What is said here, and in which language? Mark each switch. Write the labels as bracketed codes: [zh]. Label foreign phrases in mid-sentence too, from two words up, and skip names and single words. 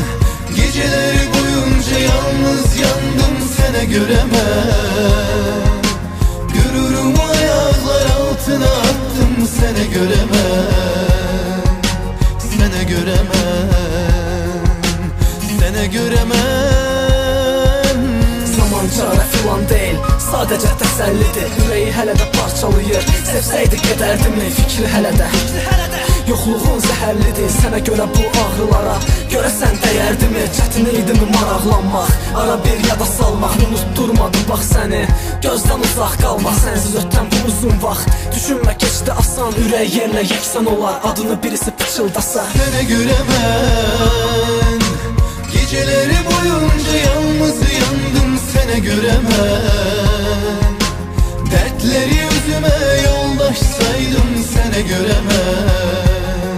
[tr] Geceleri boyunca yalnız yandım, sene göremem. Gururumu ayaklar altına attım, sene göremem. Sene göremem. Sene göremem. [az] Zaman çarə filan deyil, sadəcə təsəllidir. Ürəyi hələ də parçalayır, sevsəydi gedərdimi fikri hələ də. Yoxluğun zəhərlidir, sənə görə bu ağrılara. Görəsən dəyərdimi, çətin idimi maraqlanmaq. Ara bir yada salmaq, unutturmadı bax səni. Gözdən uzaq qalmaq, sənsiz ötən bu uzun vaxt. Düşünmə keçdi asan, ürək yerlə yeksan olar. Adını birisi pıçıldasa. [tr] Sene göremem. Geceleri boyunca yalnız yandım, sene göremem. Dertleri yüzüme yoldaş saydım, sene göremem.